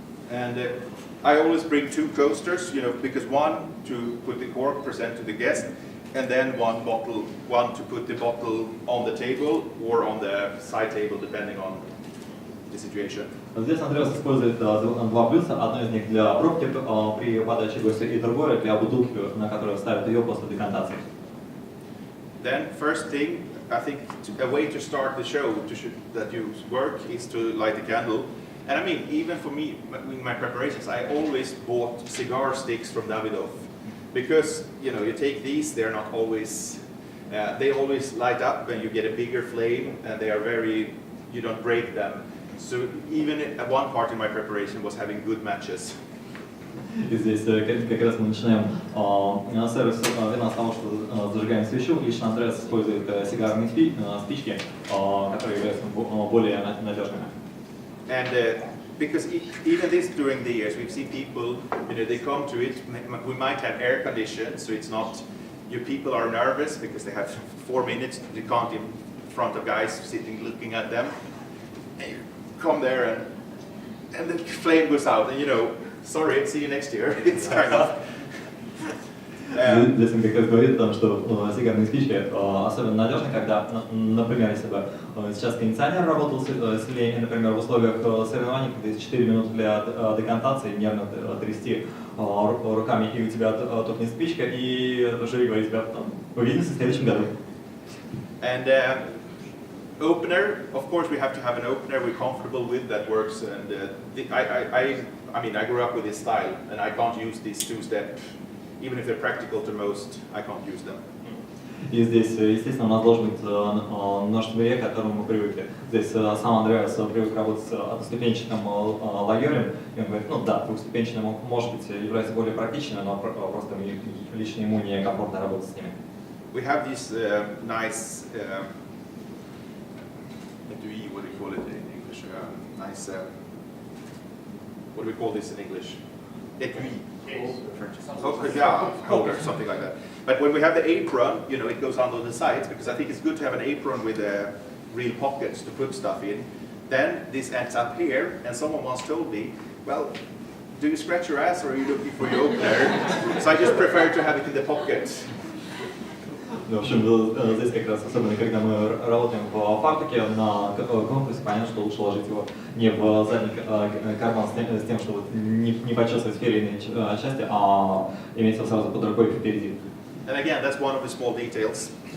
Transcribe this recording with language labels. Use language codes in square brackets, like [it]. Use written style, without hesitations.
[en] And I always bring 2 coasters, because one to put the cork, present to the guest, and then one to put the bottle on the table or on the side table, depending on the situation. [ru] Здесь Андреас использует два блюдца, одно из них для пробки при подаче гостя и другое для бутылки, на которую ставят ее после декантации. [en] Then first thing, I think a way to start the show that you work is to light a candle. And I mean, even for me, in my preparations, I always bought cigar sticks from Davidoff. Because, you take these, they're not always, they always light up and you get a bigger flame and they are you don't break them. So even one part in my preparation was having good matches. [ru] И здесь как раз мы начинаем сервис вина с того, что зажигаем свечу. Лично Андреас использует сигарные спички, которые являются более надежными. [en] And because even this during the years, we've seen people, they come to it, we might have air conditioned, so it's not, your people are nervous because they have 4 minutes, they can't in front of guys sitting looking at them. And you come there and the flame goes out and sorry, see you next year. It's kind of... [ru] Здесь он как раз говорит о том, что сигарные спички особенно надежны, когда, например, если бы сейчас кондиционер работал сильнее, например, в условиях соревнований, когда есть 4 минуты для декантации, нервно трясти руками, и у тебя тухнет спичка, и жюри говорит тебе, увидимся в следующем году. [en] And opener, of course, we have to have an opener we're comfortable with that works. And I grew up with this style, and I can't use these 2-step. Even if they're practical to most, I can't use them. [ru] И здесь, естественно, у нас должен быть нож sommelier, к которому мы привыкли. Здесь сам Андреас привык работать с одноступенчатым лагерем, и он говорит, да, двухступенчатый может быть является более практичным, но просто лично ему некомфортно работать с ними. [en] We have this nice, what do you call it in English? Nice, what do we call this in English? Etui. Holder, something like that. But when we have the apron, it goes under the sides, because I think it's good to have an apron with real pockets to put stuff in. Then this ends up here, and someone once told me, well, do you scratch your ass or are you looking for your opener? So I just prefer to have it in the pocket. [ru] В общем, здесь как раз, особенно когда мы работаем в фартуке на конкурсе, понятно, что лучше ложить его не в задний карман с тем, чтобы не почесывать сферные части, а иметь его сразу под рукой впереди. [en] And again, that's one of the small details.